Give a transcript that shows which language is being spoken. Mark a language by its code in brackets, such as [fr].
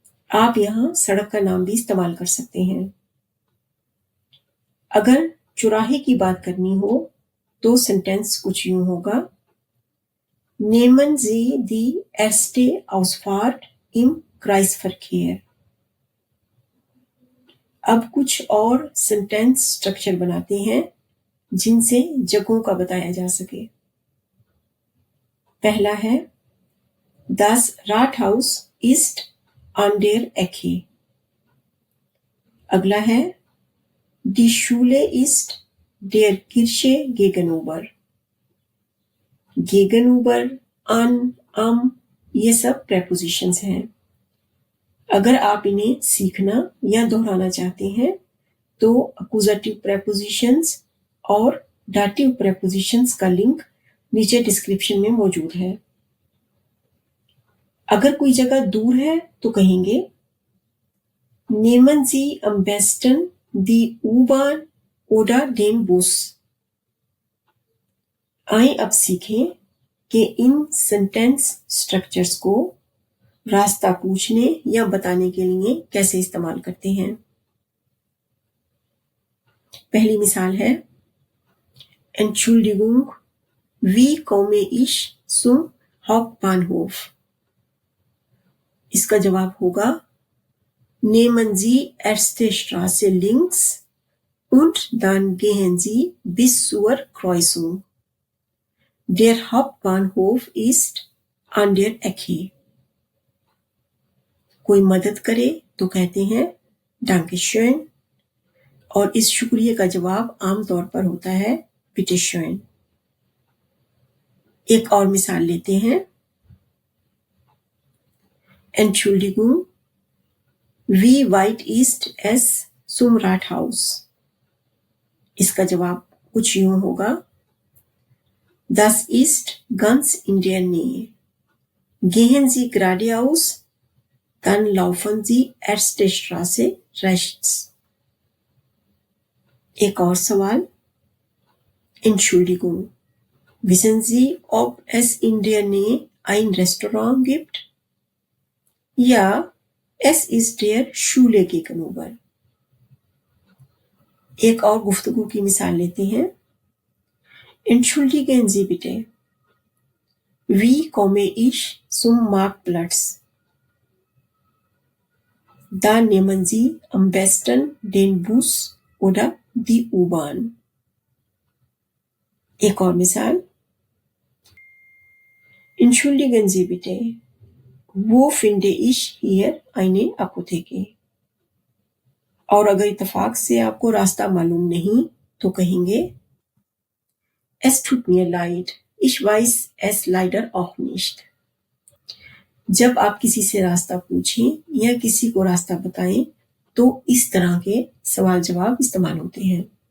[hi] आप यहां सड़क का नाम भी इस्तेमाल कर सकते हैं। अगर चौराहे की बात करनी हो तो सेंटेंस कुछ यूं होगा [de] नेमन जी दी एस्टे आउसफार्ट इम क्राइसफरकेयर। [hi] अब कुछ और सेंटेंस स्ट्रक्चर बनाते हैं जिनसे जगहों का बताया जा सके। पहला है [de] Das Rathaus ist an der Ecke। [hi] अगला है [de] Die Schule ist der Kirche gegenüber। gegenüber, an, am [hi] ये सब प्रेपोजिशंस हैं। अगर आप इन्हें सीखना या दोहराना चाहते हैं तो अक्यूजेटिव प्रेपोजिशंस और डाटिव प्रेपोजिशंस का लिंक नीचे डिस्क्रिप्शन में मौजूद है। अगर कोई जगह दूर है तो कहेंगे [de] नेमन जी am besten die U-Bahn oder den Bus। [hi] आइए अब सीखें कि इन सेंटेंस स्ट्रक्चर्स को रास्ता पूछने या बताने के लिए कैसे इस्तेमाल करते हैं। पहली मिसाल है [de] Entschuldigung, wie komme ich zum Hauptbahnhof। [hi] इसका जवाब होगा [de] Nehmen Sie erste Straße links Und dann gehen Sie bis zur Kreuzung. Der Hauptbahnhof ist an der Ecke. [hi] कोई मदद करे तो कहते हैं [de] Dankeschön [hi] और इस शुक्रिया का जवाब आमतौर पर होता है [de] Bitte schön। [hi] एक और मिसाल लेते हैं। [de] Entschuldigung, wie weit ist es zum Rathaus? [hi] इसका जवाब कुछ यूं होगा [de] Das ist ganz in der Nähe. Gehen Sie geradeaus, dann laufen Sie erste Straße rechts। [hi] एक और सवाल। [de] Entschuldigung, wissen Sie, ob es in der Nähe ein Restaurant gibt? Ja, es ist der Schule gegenüber। [hi] एक और गुफ्तगू की मिसाल लेते हैं। [de] Entschuldigen Sie bitte, wie komme ich zum Marktplatz? Da nehmen Sie am besten den Bus oder die U-Bahn। [hi] एक और मिसाल। [de] Entschuldigen Sie bitte, wo finde ich hier eine Apotheke? [hi] और अगर इत्तेफाक से आपको रास्ता मालूम नहीं तो कहेंगे [de] Es tut mir leid, ich weiß es leider auch nicht। [hi] जब आप किसी से रास्ता पूछें या किसी को रास्ता बताएं तो इस तरह के सवाल जवाब इस्तेमाल होते हैं।